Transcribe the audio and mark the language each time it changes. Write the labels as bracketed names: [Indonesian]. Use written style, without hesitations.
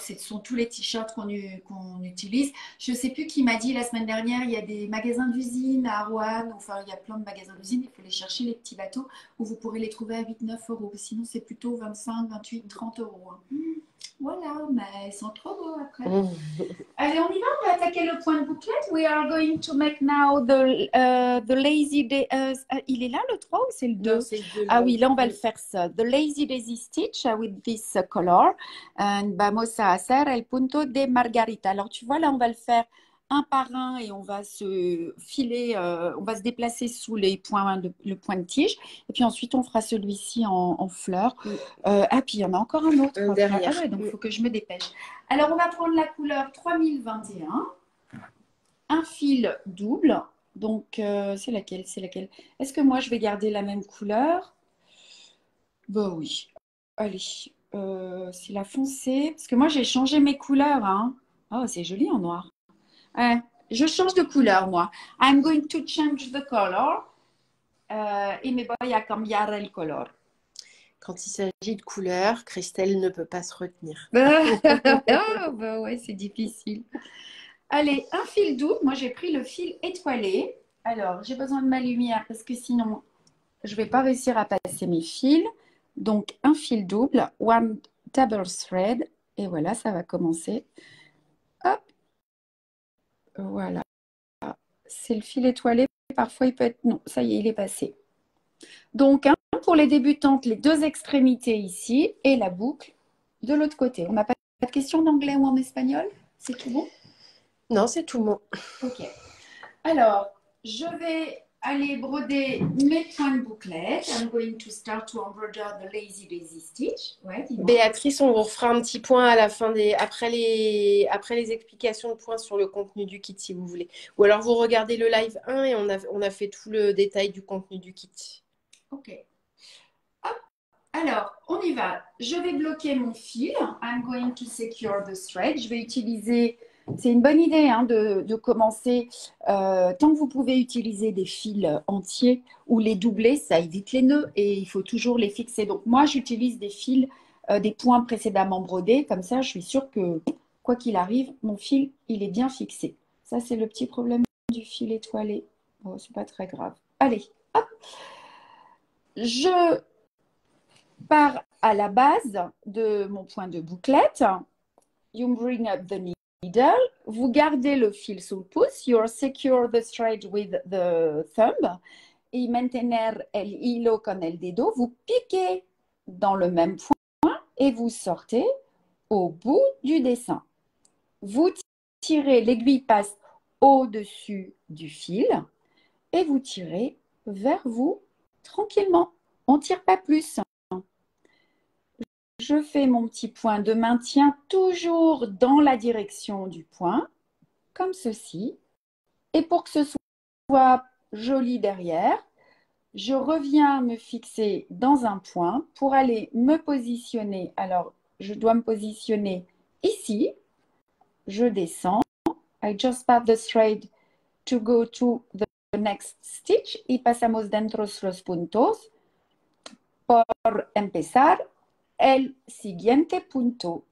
[French] Ce sont tous les t-shirts qu'on utilise. Je ne sais plus qui m'a dit la semaine dernière, il y a des magasins d'usine à Rouen. Enfin, il y a plein de magasins d'usine. Il faut les chercher, les petits bateaux, où vous pourrez les trouver à 8-9 euros. Sinon, c'est plutôt 25, 28, 30 euros. Hein. Voilà, mais ils sont trop beaux après. Allez, on y va, on va attaquer le point de bouclette. [English] We are going to make now the lazy day. [French] Il est là le 3 ou c'est le 2? Non, c'est le 2. Ah oui, là on va le faire ça. [English] The lazy daisy stitch with this color. [Spanish] And vamos a hacer el punto de margarita. [French] Alors tu vois, là on va le faire un par un et on va se filer, on va se déplacer sous le point de tige. Et puis ensuite, on fera celui-ci en fleurs. Ah, puis il y en a encore un autre. Derrière. Ah ouais, donc il faut que je me dépêche. Alors, on va prendre la couleur 3021. Un fil double. Donc, c'est laquelle? Est-ce que moi, je vais garder la même couleur? Bah oui. Allez, c'est la foncée. Parce que moi, j'ai changé mes couleurs. Hein. Oh, c'est joli en noir. Je change de couleur, moi. [English] I'm going to change the color. [Spanish] Y me voy a cambiar el color. [French] Quand il s'agit de couleur, Christelle ne peut pas se retenir. Bah ouais, c'est difficile. Allez, un fil double. Moi, j'ai pris le fil étoilé. Alors, j'ai besoin de ma lumière parce que sinon, je ne vais pas réussir à passer mes fils. Donc, un fil double, [English] one double thread. [French] Et voilà, ça va commencer. Hop. Voilà. C'est le fil étoilé parfois il peut être… Non, ça y est, il est passé. Donc, hein, pour les débutantes, les deux extrémités ici et la boucle de l'autre côté. On n'a pas de questions en anglais ou en espagnol? C'est tout bon? Non, c'est tout bon. Ok. Alors, je vais aller broder mes points de bouclette. [English] I'm going to start to embroider the lazy daisy stitch. [French] Ouais, dis-moi. Béatrice, on vous refera un petit point à la fin après les explications de points sur le contenu du kit si vous voulez. Ou alors vous regardez le live 1 et on a fait tout le détail du contenu du kit. Ok. Hop. Alors, on y va. Je vais bloquer mon fil. [English] I'm going to secure the thread. [French] Je vais utiliser… C'est une bonne idée hein, de commencer. Tant que vous pouvez utiliser des fils entiers ou les doubler, ça évite les nœuds et il faut toujours les fixer. Donc moi, j'utilise des fils, des points précédemment brodés. Comme ça, je suis sûre que quoi qu'il arrive, mon fil, il est bien fixé. Ça, c'est le petit problème du fil étoilé. Bon, c'est pas très grave. Allez, hop. Je pars à la base de mon point de bouclette. [English] You bring up the needle. [French] Vous gardez le fil sous le pouce. [English] You secure the thread with the thumb. [Spanish] Y mantener el hilo con el dedo. [French] Vous piquez dans le même point et vous sortez au bout du dessin. Vous tirez, l'aiguille passe au-dessus du fil et vous tirez vers vous tranquillement. On ne tire pas plus. Je fais mon petit point de maintien toujours dans la direction du point, comme ceci. Et pour que ce soit joli derrière, je reviens me fixer dans un point pour aller me positionner. Alors, je dois me positionner ici. Je descends. [English] I just pass the thread to go to the next stitch. [Spanish] Y pasamos dentro los puntos. Por empezar, el siguiente punto.